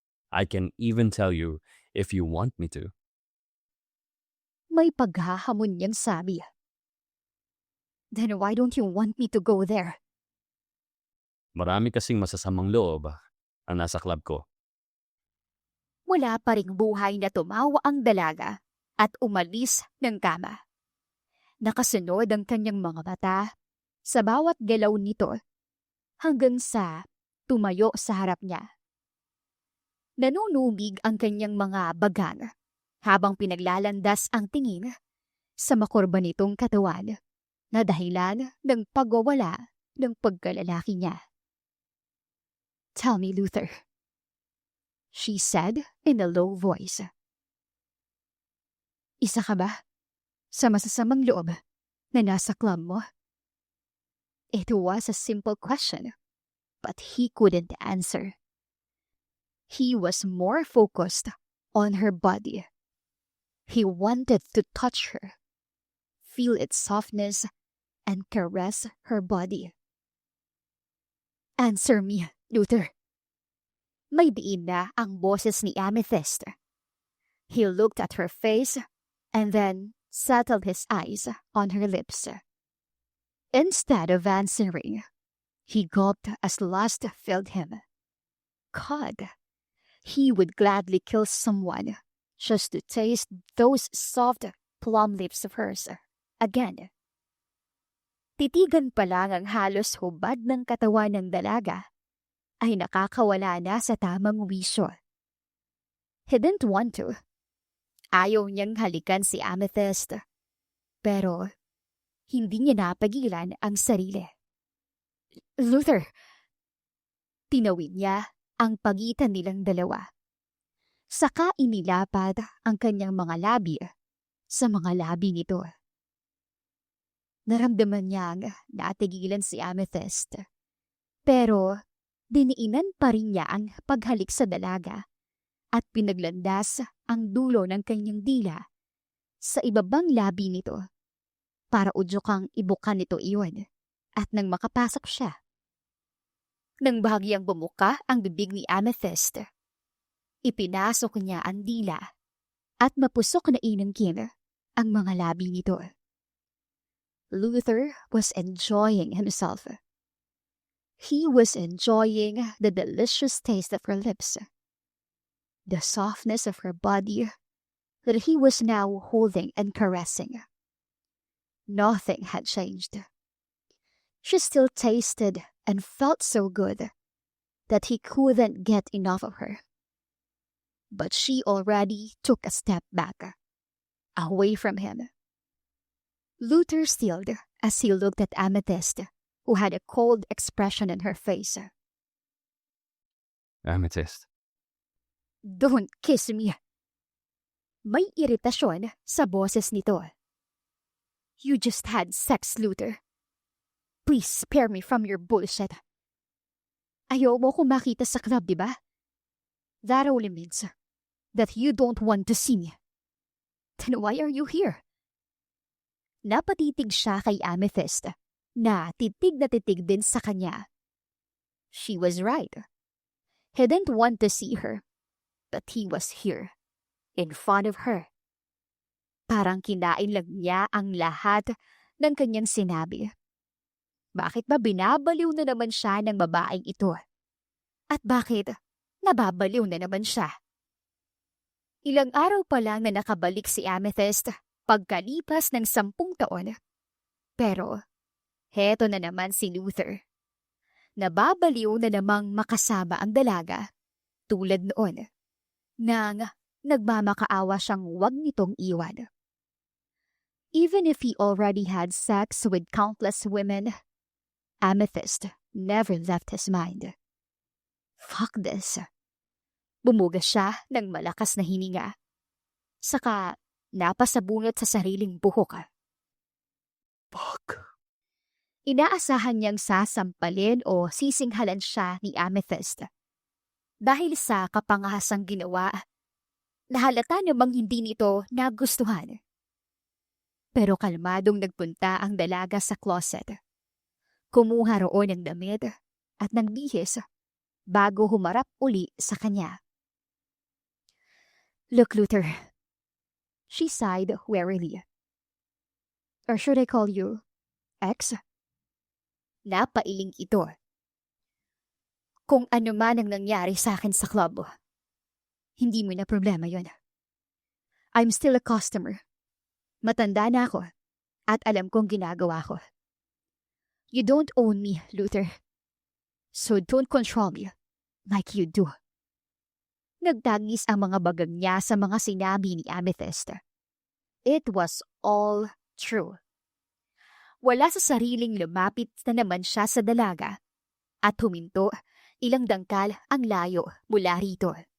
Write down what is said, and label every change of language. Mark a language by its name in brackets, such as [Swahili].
[English] I can even tell you if you want me to. [Filipino] May paghahamon niyang sabi. [English] Then why don't you want me to go there? [Filipino] Marami kasing masasamang loob ang nasa club ko. Wala pa ring buhay na tumawa ang dalaga at umalis ng kama. Nakasunod ang kanyang mga mata sa bawat galaw nito hanggang sa tumayo sa harap niya. Nanunubig ang kanyang mga bagang habang pinaglalandas ang tingin sa makurba nitong katawan na dahilan ng pagwawala ng pagkalalaki niya. [English] Tell me, Luther, she said in a low voice. [Filipino] Isa ka ba sa masasamang loob na nasa club mo? [English] It was a simple question, but he couldn't answer. He was more focused on her body. He wanted to touch her, feel its softness, and caress her body. Answer me, Luther. [Filipino] May diin na ang boses ni Amethyst. [English] He looked at her face and then settled his eyes on her lips. Instead of answering, he gulped as lust filled him. God, he would gladly kill someone just to taste those soft plum lips of hers again. [Filipino] Titigan pa lang ang halos hubad ng katawan ng dalaga ay nakakawala na sa tamang wisyo. [English] He didn't want to. [Filipino] Ayaw niyang halikan si Amethyst. Pero hindi niya napagilan ang sarili. Luther, tinawid niya ang pagitan nilang dalawa. Saka inilapad ang kanyang mga labi sa mga labi nito. Naramdaman niyang natigilan si Amethyst. Pero diniinan pa rin niya ang paghalik sa dalaga at pinaglandas ang dulo ng kanyang dila sa ibabang labi nito para udyokang ibukan nito iyon at nang makapasok siya. Nang bahagyang bumuka ang bibig ni Amethyst, ipinasok niya ang dila at mapusok na inangkin ang mga labi nito. [English] Luther was enjoying himself. He was enjoying the delicious taste of her lips, the softness of her body that he was now holding and caressing. Nothing had changed. She still tasted and felt so good that he couldn't get enough of her. But she already took a step back, away from him. Luther stilled as he looked at Amethyst, who had a cold expression on her face. Amethyst. Don't kiss me. [Filipino] May iritasyon sa boses nito. [English] You just had sex, Luther. Please spare me from your bullshit. [Filipino] Ayaw mo ko makita sa club, di ba? [English] That only means that you don't want to see me. Then why are you here? [Filipino] Napatitig siya kay Amethyst na titig din sa kanya. [English] She was right. He didn't want to see her, but he was here, in front of her. [Filipino] Parang kinain lang niya ang lahat ng kanyang sinabi. Bakit ba binabaliw na naman siya ng babaeng ito? At bakit nababaliw na naman siya? Ilang araw pa lang na nakabalik si Amethyst pagkalipas ng 10 taon. Pero, heto na naman si Luther. Nababaliw na namang makasama ang dalaga, tulad noon, nang nagmamakaawa siyang huwag nitong iwan. [English] Even if he already had sex with countless women, Amethyst never left his mind. Fuck this. [Filipino] Bumugas siya ng malakas na hininga. Saka napasabunot sa sariling buhok. [English] Fuck. [Filipino] Inaasahan niyang sasampalin o sisinghalan siya ni Amethyst. Dahil sa kapangahasang ginawa, nahalata namang hindi nito nagustuhan. Pero kalmadong nagpunta ang dalaga sa closet. Kumuha roon ng damit at ng bihis bago humarap uli sa kanya. [English] Look, Luther. She sighed wearily. Or should I call you X? [Filipino] Napailing ito. Kung ano man ang nangyari sa akin sa club, hindi mo na problema yon. [English] I'm still a customer. [Filipino] Matanda na ako at alam kong ginagawa ko. [English] You don't own me, Luther. So don't control me like you do. [Filipino] Nagtagis ang mga bagag niya sa mga sinabi ni Amethyst. [English] It was all true. [Filipino] Wala sa sariling lumapit na naman siya sa dalaga at huminto ilang dangkal ang layo mula rito.